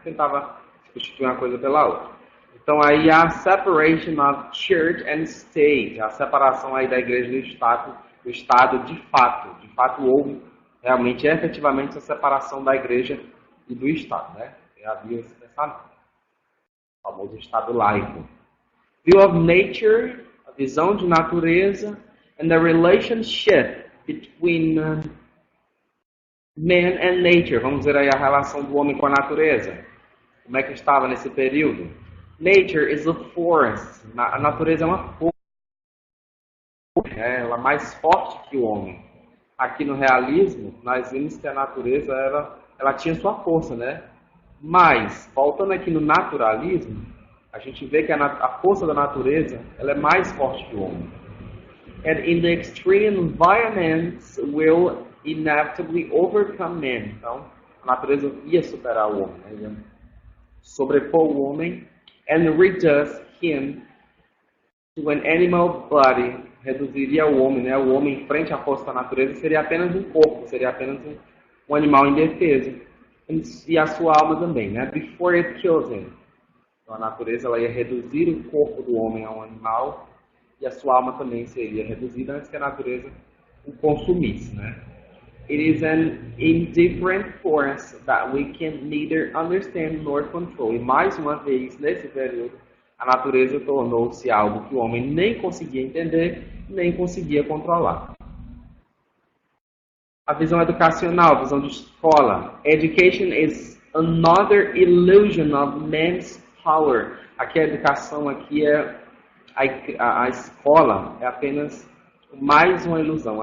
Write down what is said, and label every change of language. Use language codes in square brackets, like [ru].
[pt] Tentava substituir uma coisa pela outra. Então aí a [en] separation of church and state, [pt] a separação aí da igreja do Estado de fato. De fato houve realmente, efetivamente, a separação da igreja e do Estado, né? Havia esse pensamento, o famoso Estado laico. [en] View of nature, [pt] a visão de natureza, [en] and the relationship between man and nature. [pt] Vamos ver aí a relação do homem com a natureza. Como é que estava nesse período? [en] Nature is a force. [pt] A natureza é uma força. Ela é mais forte que o homem. Aqui no realismo, nós vimos que a natureza ela tinha sua força, né? Mas, voltando aqui no naturalismo, a gente vê que a força da natureza ela é mais forte que o homem. [en] And in the extreme environments will inevitably overcome man. [pt] Então, a natureza ia superar o homem, né? Ia sobrepor o homem [en] and reduce him to an animal body. [pt] Reduziria o homem, né? O homem, frente à força da natureza, seria apenas um corpo, seria apenas um animal indefeso. E a sua alma também, né? [en] Before it kills him. [pt] Então, a natureza ela ia reduzir o corpo do homem a um animal e a sua alma também seria reduzida antes que a natureza o consumisse, né? [en] It is an indifferent force that we can neither understand nor control. [pt] E mais uma vez, nesse período, a natureza tornou-se algo que o homem nem conseguia entender, nem conseguia controlar. A visão educacional, a visão de escola. [en] Education is another illusion of man's power. [pt] Aqui a educação, aqui é a escola é apenas mais uma ilusão.